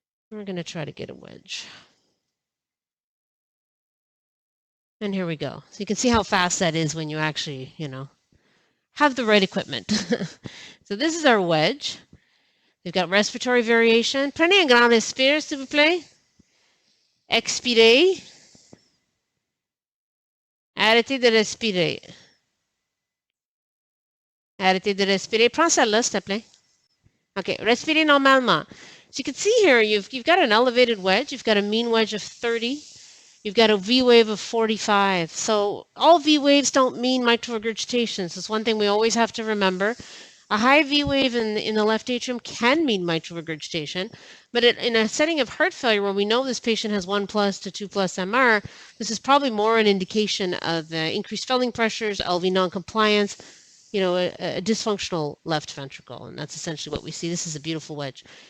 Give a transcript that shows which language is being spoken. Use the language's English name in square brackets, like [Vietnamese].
[English] We're going to try to get a wedge. And here we go. So you can see how fast that is when you actually, you know, have the right equipment. So this is our wedge. We've got respiratory variation. [French] Prenez un grand respire, s'il vous plaît. Expirez. Arrêtez de respirer. Arrêtez de respirer. Prends celle-là, s'il te plaît. Okay, respirez normalement. [English] So you can see here, you've got an elevated wedge. You've got a mean wedge of 30. You've got a V wave of 45. So all V waves don't mean mitral regurgitation. So it's one thing we always have to remember. A high V wave in the left atrium can mean mitral regurgitation, but in a setting of heart failure where we know this patient has 1 plus to 2 plus MR, this is probably more an indication of increased filling pressures, LV noncompliance, a dysfunctional left ventricle, and that's essentially what we see. This is a beautiful wedge.